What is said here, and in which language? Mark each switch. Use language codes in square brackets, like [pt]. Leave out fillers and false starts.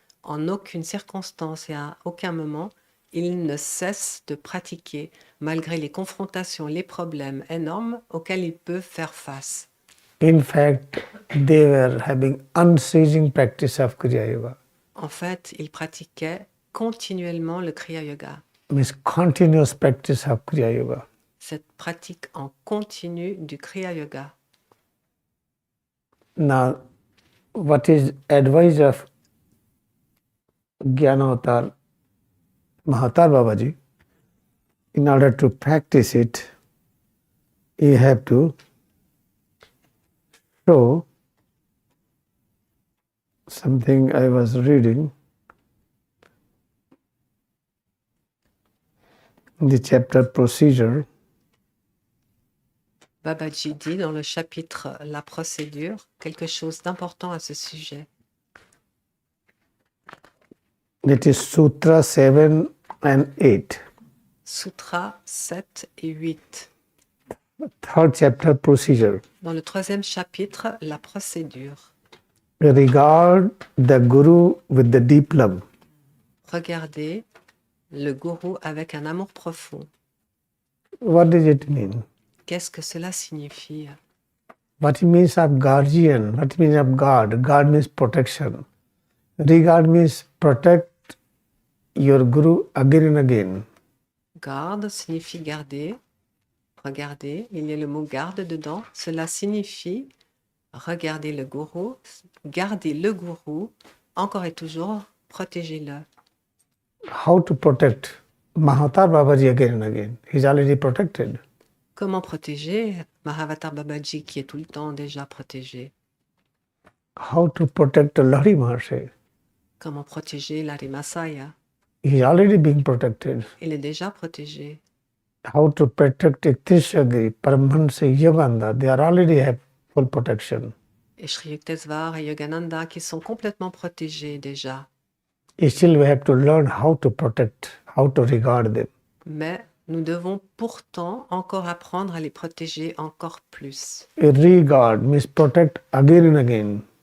[fr] En aucune circonstance et à aucun moment, ils ne cessent de pratiquer malgré les confrontations, les problèmes énormes auxquels ils peuvent faire face. [en] In fact, they were having unceasing practice of Kriya Yoga. [fr] En fait, ils pratiquaient continuellement le Kriya Yoga. [en] Means continuous practice of Kriya Yoga. [fr] Cette pratique en continu du Kriya Yoga. [en] Now, what is advice of Jnanavatar Mahatar Babaji? In order to practice it, you have to show something I was reading in the chapter procedure. [fr] Babaji dit dans le chapitre La procédure quelque chose d'important à ce sujet. [en] It is Sutra 7 and 8. [fr] Sutra 7 et 8. [en] Third chapter procedure. [fr] Dans le 3e chapitre, la procédure. [en] Regard the Guru with the deep love. [fr] Regardez le gourou avec un amour profond. [en] What does it mean? [fr] Qu'est-ce que cela signifie? [en] What it means of guardian? What it means of God? God means protection. Regard means protect your Guru again and again. [fr] Garde signifie garder. Regardez, il y a le mot garde dedans. Cela signifie regarder le gourou, garder le gourou, encore et toujours, protégez-le. [en] How to protect Mahatar Babaji again and again? He's already protected. [fr] Comment protéger Mahavatar Babaji qui est tout le temps déjà protégé? [en] How to protect Lahiri Mahasaya? [fr] Comment protéger Lahiri Mahasaya? [en] He's already being protected. [fr] Il est déjà protégé. [en] How to protect Ikteshagiri, Paramahansa Yogananda? They are already have full protection. [fr] Et Shree et Yogananda qui sont complètement protégés déjà. [en] Still we have to learn how to protect, how to regard them. [fr] Mais nous devons pourtant encore apprendre à les protéger encore plus. [en] Regard means protect again and again.